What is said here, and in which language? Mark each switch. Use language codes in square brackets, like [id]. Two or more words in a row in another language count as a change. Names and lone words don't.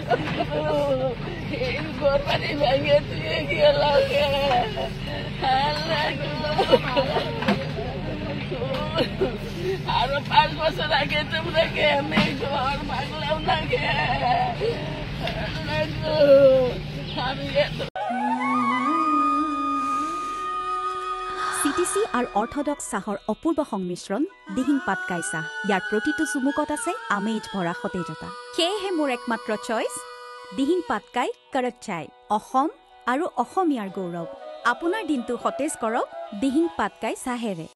[bn] ঘর বাড়ি ভেঙে দিয়ে গেল আরো 5 বছর আগে তোমরা কে আমি ঘর ভাঙলাম না কে আমি [as] CTC আৰু অৰ্থডক্স চাহৰ অপূৰ্ব সংমিশ্ৰণ দিহিং পাটকাই চাহ ইয়াৰ প্ৰতিটো চুমুকত আছে আমেজ ভৰা সতেজতা সেয়েহে মোৰ একমাত্ৰ চইচ দিহিং পাটকাই কৰক চাই অসম আৰু অসমীয়াৰ গৌৰৱ আপোনাৰ দিনটো সতেজ কৰক দিহিং পাটকাই চাহেৰে